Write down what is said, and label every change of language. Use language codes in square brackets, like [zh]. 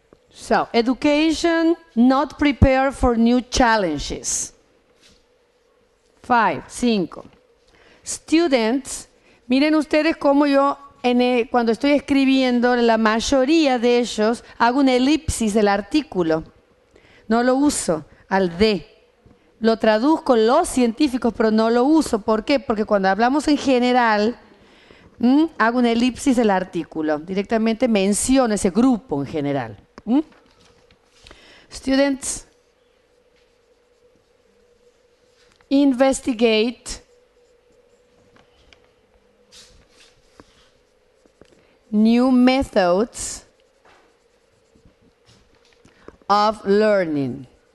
[en] So, education, not prepare for new challenges. 5. Students, [es] miren ustedes cómo yo cuando estoy escribiendo, la mayoría de ellos hago una elipsis del artículo. No lo uso al de. Lo traduzco los científicos, pero no lo uso. ¿Por qué? Porque cuando hablamos en general, hago una elipsis del artículo. Directamente menciono ese grupo en general. [en] Students, investigate new methods of learning.